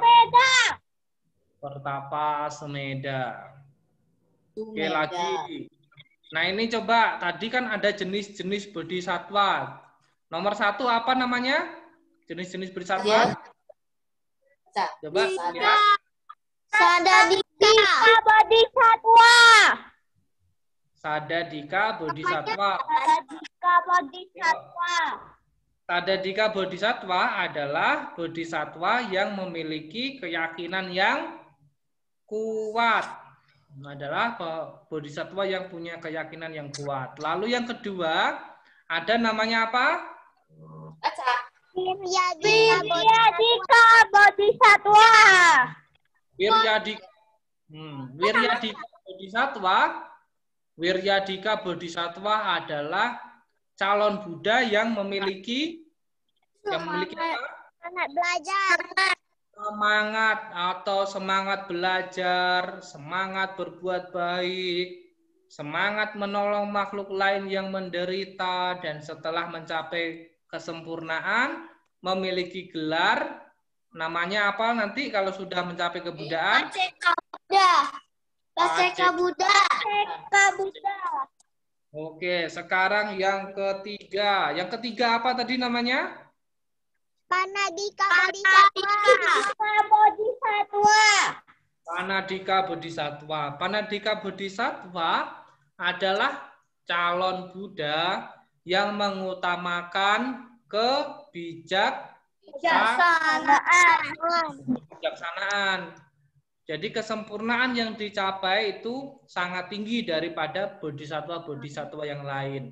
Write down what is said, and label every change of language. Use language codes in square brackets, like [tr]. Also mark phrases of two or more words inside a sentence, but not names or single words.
[id] Pertapa Sumeda. Oke, lagi. Nah, ini coba tadi kan ada jenis-jenis bodhisatwa. Nomor 1 apa namanya? Jenis-jenis bodhisatwa. Coba lihat. Sadadika bodhisatwa. Sadadika bodhisatwa. Sadadika bodhisatwa adalah bodhisatwa yang memiliki keyakinan yang kuat. Adalah bodhisatwa yang punya keyakinan yang kuat. Lalu yang kedua, ada namanya apa? Wiryadika bodhisatwa. Wiryadika bodhisatwa. Wiryadika bodhisatwa adalah calon Buddha yang memiliki apa? Semangat belajar. Semangat belajar, semangat berbuat baik, semangat menolong makhluk lain yang menderita, dan setelah mencapai kesempurnaan memiliki gelar namanya apa nanti kalau sudah mencapai kebuddhaan? Paseka Buddha. Oke, sekarang yang ketiga. Yang ketiga apa tadi namanya? Panadika bodhisatwa. Panadika bodhisatwa. Panadika bodhisatwa adalah calon Buddha yang mengutamakan kebijaksanaan. Jadi kesempurnaan yang dicapai itu sangat tinggi daripada bodhisatwa-bodhisatwa yang lain.